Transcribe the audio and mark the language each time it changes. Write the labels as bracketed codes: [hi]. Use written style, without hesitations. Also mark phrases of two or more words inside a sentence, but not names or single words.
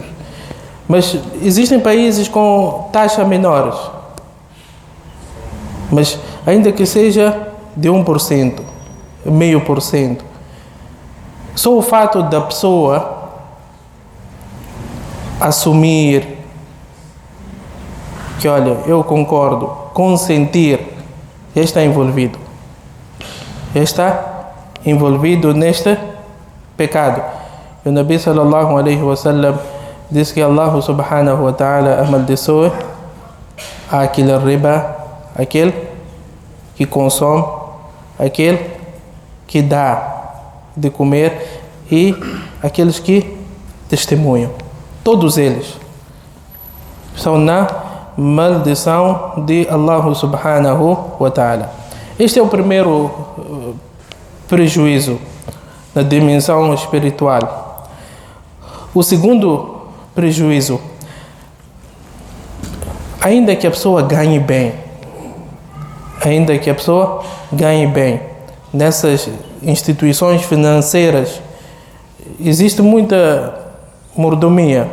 [pt] Mas existem países com taxas menores, mas ainda que seja de 1%, 0,5%, só o fato da pessoa assumir que, olha, eu concordo, consentir, já está envolvido. Já está envolvido neste pecado. E o [ar] نبي صلى الله عليه وسلم [pt] disse que [ar] الله سبحانه وتعالى [pt] amaldiçoa aquele riba, aquele que consome, aquele que dá de comer e aqueles que testemunham. Todos eles estão na maldição de [ar] الله سبحانه وتعالى. [pt] Este é o primeiro prejuízo na dimensão espiritual. O segundo prejuízo, ainda que a pessoa ganhe bem, nessas instituições financeiras, existe muita mordomia.